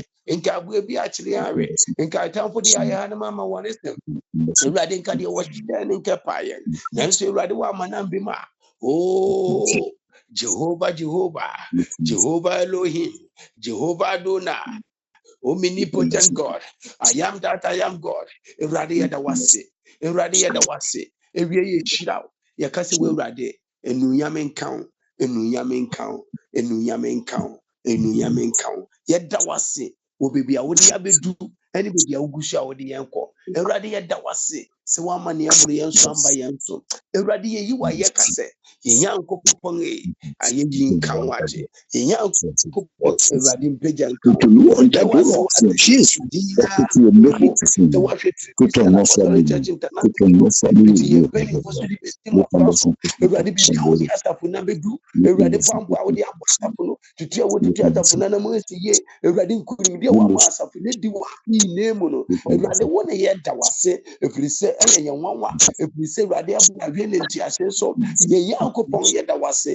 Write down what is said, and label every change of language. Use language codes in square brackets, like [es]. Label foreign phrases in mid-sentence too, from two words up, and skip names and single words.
[ak] Nka aboa bi akyere yɛn awe. Nka atamfo de ayɛ ha no mama wɔn nsɛm. Awurade nka deɛ wɔhyɛ ne nka paayɛ. Nanso Awurade wɔ amanam bi ma. [en] Oh, Jehovah, Jehovah, Jehovah Elohim, Jehovah Adonai, omnipotent God. I am that I am God. [ak] Awurade yɛda wase. Awurade yɛda wase. Ewie yɛ hyira wo. Yɛka sɛ wo Awurade, enunyam nka wo, enunyam nka wo, enunyam nka wo, enunyam nka wo. Yɛda wase. Wo baabi a wode abɛdu ɛne baabi a wogu so a wode yɛn kɔ. Awurade yɛda wase. Sɛ woama ne aboro yɛn so amba yɛn so. Awurade yɛyi wa yɛka sɛ yɛn Nyankopɔn ayɛyi nka wo agye. Yɛn Nyankopɔn Awurade mpagya nka wo. [fr] Que nous on [ak] Yɛda wase [fr] t'adore, [ak] wɔ [fr] Seigneur Jésus, [ak] Adonai. [fr] parce que tu es mérite, [ak] Sɛ [fr] Seigneur. [ak] woahwɛ [fr] Que ton [ak] Christian [fr] nom soit [ak] Apostolic [fr] béni. [ak] Church International, [fr] Que ton nom soit [ak] nti [fr] béni. [ak] yɛmpanyinfo so de bɛsi [fr] Le [ak] mmɔfra [fr] temps de [ak] so. [fr] son [ak] Awurade biribi a wode asafo na bɛdu. Awurade bɔmpo a wode abɔ asafo no. Tutu a wotutu asafo no na mu asi yie. Awurade nkonimdi a woama asafo no di wɔ afei na mu no. Awurade wo ne yɛda wase. Ɛfiri sɛ ɛyɛ yɛn nwanwa. Ɛfiri sɛ Awurade abɔ awie ne ntiase so. Yɛn Nyankopɔn yɛda wase.